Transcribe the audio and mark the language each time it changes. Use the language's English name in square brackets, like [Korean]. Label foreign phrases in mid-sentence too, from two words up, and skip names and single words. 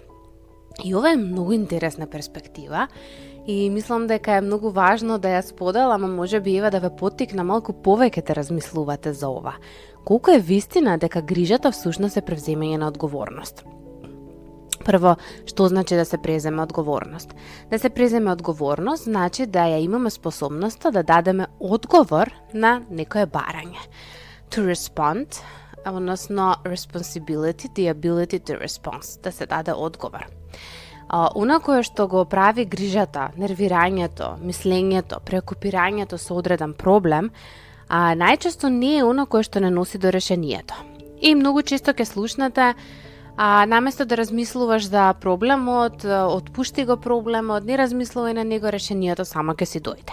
[Macedonian] И ова е многу интересна перспектива и мислам дека е многу важно да ја споделам, ама може би да ве поттикна малку повеќе да размислувате за ова. Колку е вистина дека грижата всушност е превземање на одговорност? Прво, што значи да се преземе одговорност? Да се преземе одговорност значи да ја имаме способноста да дадеме одговор на некое барање. [English] To respond, односно responsibility, the ability to respond, [Macedonian] да се даде одговор. Она кое што го прави грижата, нервирањето, мислењето, преокупирањето со одреден проблем, најчесто не е она кое што не носи до решението. И многу често ќе слушнете, наместо да размислуваш за проблемот, отпушти го проблемот, не размислувај на него, решението само ќе си дојде.